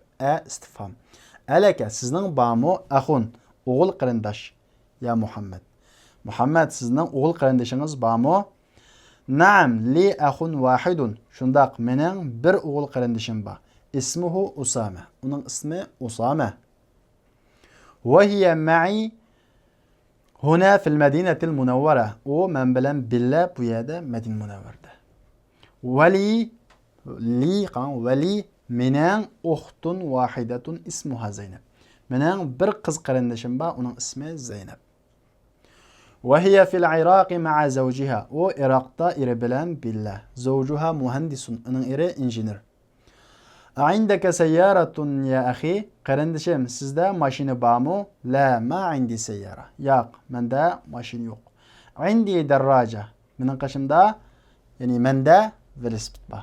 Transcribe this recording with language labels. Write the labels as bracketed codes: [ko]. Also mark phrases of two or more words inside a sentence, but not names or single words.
[uz] Istifhom. Alaka, sizning bormi? Akhun, o'g'il qarindosh. [ar] يا محمد. [uz] Muhammad, sizning o'g'il qarindishingiz bormi? [ar] نعم، لي أخ واحد. [uz] Shundaq, mening bir o'g'il qarindishim bor. [ar] اسمه أسامة. [uz] Uning ismi Usama. [ar] وهي معي هنا في المدينة المنورة. [uz] U men bilan billa bu yerda Madina Munawvarda. Wali mening [ar] أخت واحدة اسمها زينب. [uz] Mening bir qiz qarindishim bor, uning ismi Zaynab. [ar] وهي في العراق مع زوجها. [uz] U Iroqda eri bilan billa. [ar] زوجها مهندس, [uz] uning eri injener. [ar] أعندك سيارة يا أخي? [uz] Qarindishim, sizda mashina bormi? [ar] لا، ما عندي سيارة. [uz] Yo'q, menda mashina yo'q. [ar] عندي دراجة. [uz] Mening qashimda, ya'ni menda velosiped bor.